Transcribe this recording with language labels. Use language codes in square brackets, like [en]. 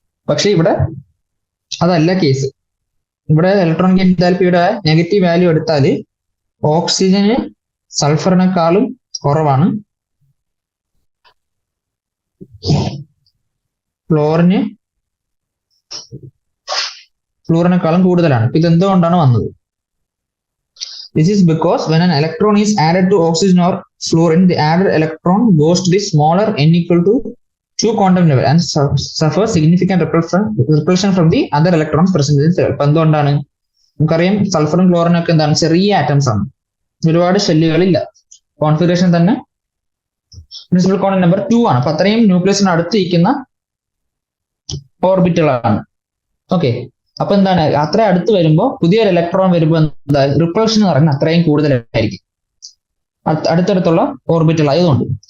[ml] പക്ഷെ ഇവിടെ അതല്ല കേസ്. ഇവിടെ ഇലക്ട്രോൺ ഗെയിൻ എൻതാൽപ്പിയുടെ നെഗറ്റീവ് വാല്യൂ എടുത്താൽ ഓക്സിജന് സൾഫറിനെക്കാളും കുറവാണ്, ഫ്ലൂറിനെക്കാളും കൂടുതലാണ്. ഇപ്പൊ ഇതെന്തുകൊണ്ടാണ് വന്നത്? [en] This is because when an electron is added to oxygen or fluorine, the added electron goes to the smaller n equal to 2 quantum level and suffers significant repulsion from the other electrons present in the cell. [ml] അപ്പൊ എന്തുകൊണ്ടാണ്? നമുക്കറിയാം സൾഫറും ക്ലോറിനും ഒക്കെ എന്താണ്, ചെറിയ atoms ആണ്, ഒരുപാട് ഷെല്ലുകളില്ല. Configuration തന്നെ principal content number 2 ആണ്. അപ്പൊ അത്രയും ന്യൂക്ലിയസിന് അടുത്ത് ഇരിക്കുന്ന ഓർബിറ്റുകളാണ്. ഓക്കെ, അപ്പൊ എന്താണ്, അത്ര അടുത്ത് വരുമ്പോൾ പുതിയൊരു ഇലക്ട്രോൺ വരുമ്പോൾ എന്താ, റിപ്പൾഷൻ എന്ന് പറയുന്നത് അത്രയും കൂടുതലായിരിക്കും അടുത്തടുത്തുള്ള ഓർബിറ്റുകൾ ആയതുകൊണ്ട്.